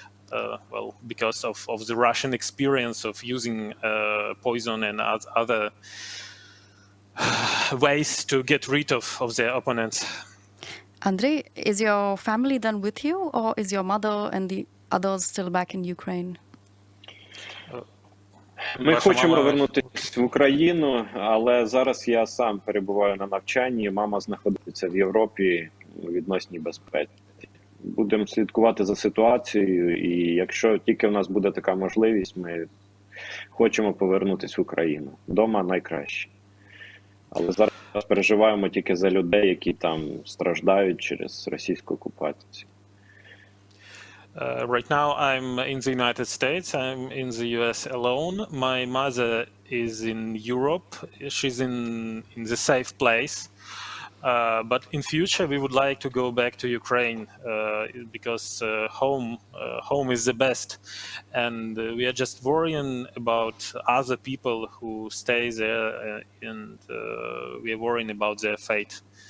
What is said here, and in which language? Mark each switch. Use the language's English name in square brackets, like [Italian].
[English] Well, because of the Russian experience of using poison and other ways to get rid of their opponents. Andriy, is your family then with you, or is your mother and the others still back in Ukraine? [Ukrainian] Ми Ваша хочемо мама- вернутися в Україну, але зараз я сам перебуваю на навчанні. Мама знаходиться в Європі у відносній безпеці. Будемо слідкувати за ситуацією, і якщо тільки в нас буде така можливість, ми хочемо повернутися в Україну. Дома найкраще. Але зараз переживаємо тільки за людей, які там страждають через російську окупацію. [English] Right now, I'm in the United States. I'm in the US alone. My mother is in Europe. She's in the safe place. But in future, we would like to go back to Ukraine because home is the best, and we are just worrying about other people who stay there, and we are worrying about their fate.